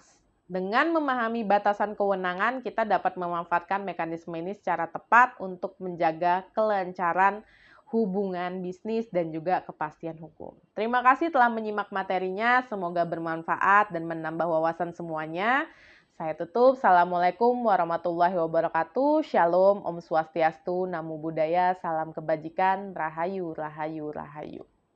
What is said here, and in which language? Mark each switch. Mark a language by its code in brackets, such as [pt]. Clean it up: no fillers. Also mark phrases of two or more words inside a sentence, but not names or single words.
[id] Dengan memahami batasan kewenangan, kita dapat memanfaatkan mekanisme ini secara tepat untuk menjaga kelancaran hubungan bisnis dan juga kepastian hukum. Terima kasih telah menyimak materinya, semoga bermanfaat dan menambah wawasan semuanya. Saya tutup, [ar] السلام عليكم ورحمة الله وبركاته, [id] Shalom, [ban] Om Swastiastu, [pi] Namo Buddhaya, [id] salam kebajikan, Rahayu, Rahayu, Rahayu.